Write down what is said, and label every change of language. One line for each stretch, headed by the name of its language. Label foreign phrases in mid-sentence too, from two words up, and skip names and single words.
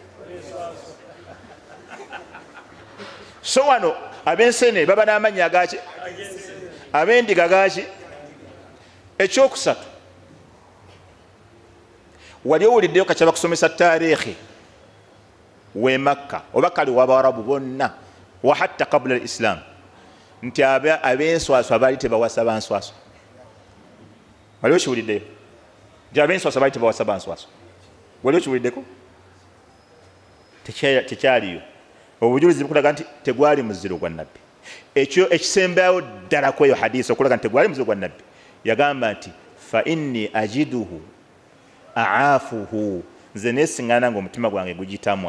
Ganda: So wano ab'ensene baba n'amannya agaki? Ab'endiga gaki? Ekyokusatu, wali owuliddeyo kacaba kusomesa taarikhi w'e Makka oba kale w'Abarabu bonna
Arabic: وحتى قبل الإسلام,
Ganda: nti ab'enswaswa baali tebawasa banswaswa. Wali okiwuliddeyo? Nti ab'enswaswa baali tebawasa banswaswa. Wali okiwuliddeko? Tekyaliyo. Obujulizi bukulaga nti tegwali muziro gwa Nabbi. Ekyo ekisembayo ddala kweyo hadisi okulaga nti tegwali muziro gwa Nabbi, yagamba nti
Arabic: فإني أجده أعافه,
Ganda: nze neesiŋŋaana ng'omutima gwange gugitamwa.